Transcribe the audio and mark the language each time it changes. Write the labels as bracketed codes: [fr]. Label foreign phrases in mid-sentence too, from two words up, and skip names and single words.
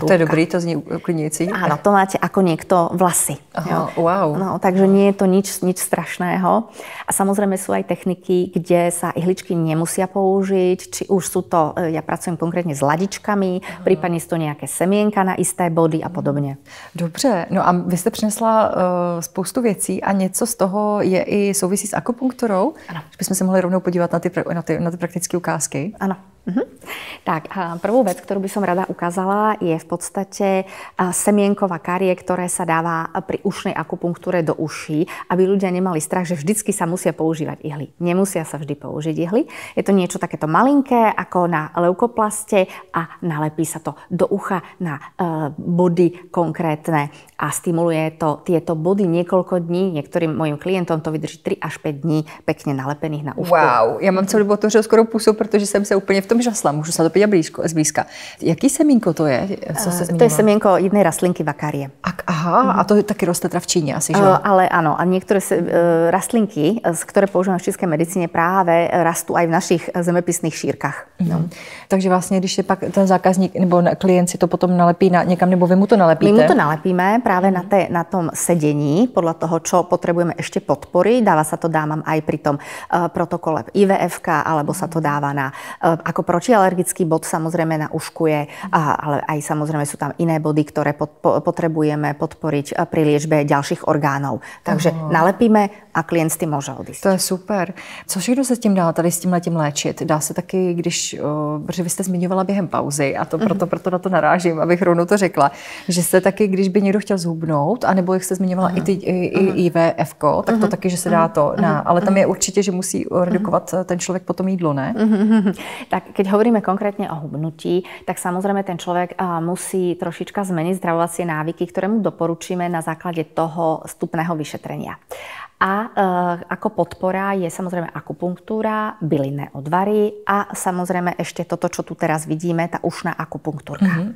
[cs] To je dobrý, to zní uklidňující. [sk] Áno, to máte ako niekto vlasy. Aha, wow. No, takže nie je to nič strašného. A samozrejme sú aj techniky, kde sa ihličky nemusia použiť, či už sú to, ja pracujem konkrétne s ladičkami, prípadne sú to nejaké semienka na isté body a podobne. [cs] Dobře, no a vy jste přinesla spoustu věcí a něco z toho je i souvisí s akupunkturou? Ano. Že bychom se mohli rovnou podívat na ty praktické ukázky. [sk] Áno. Tak, prvú vec, ktorú by som rada ukázala, je v podstate semienková karie, ktoré sa dáva pri ušnej akupunktúre do uší, aby ľudia nemali strach, že vždycky sa musia používať ihly. Nemusia sa vždy použiť ihly. Je to niečo takéto malinké, ako na leukoplaste a nalepí sa to do ucha na body konkrétne a stimuluje to tieto body niekoľko dní. Niektorým mojim klientom to vydrží 3 až 5 dní pekne nalepených na ušku. [cs] Wow, já mám celou dobu otevřel skoro pusu, protože jsem se úplně v tom žasla. Můžu se to podívat zblízka. Jaký semínko to je? Co se [sk] to je semienko jednej rastlinky vakárie. [cs] Aha, a to taky roste teda v Číně asi, že? [sk] Ale áno, a niektoré rastlinky, ktoré používame v čínskej medicíne, práve rastú aj v našich zemepisných šírkach. No. [cs] Takže vlastně, když je pak ten zákazník nebo klient si to potom nalepí někam, nebo vy mu to nalepíte? [sk] My mu to nalepíme práve na tom sedení, podľa toho, čo potrebujeme ešte podporiť. Dáva sa to dámam aj pri tom protokole IVF-ka, alebo sa to dáva ako protialergický bod, samozrejme na ušku je, ale aj samozrejme sú tam iné body, ktoré potrebujeme podporiť pri liečbe ďalších orgánov. Takže nalepíme a klient [cs] s tím může odjít. To je super. Co všechno se s tím dá tady s tímhletím léčit? Dá se taky, protože vy jste zmiňovala během pauzy a to proto na to narážím, abych rovnou to řekla, že jste taky, když by někdo chtěl zhubnout, anebo jak jste zmiňovala i IVF-ko, tak to taky, že se dá to, ale tam je určitě, že musí redukovat ten člověk potom jídlo, ne? [sk] Tak keď hovoríme konkrétne o hubnutí, tak samozrejme ten človek musí trošička zmeniť zdravovacie návyky, ktoré mu doporučíme na základe toho vstupného vyšetrenia. A ako podpora je samozrejme akupunktúra, bylinné odvary a samozrejme ešte toto, čo tu teraz vidíme, tá ušná akupunktúrka.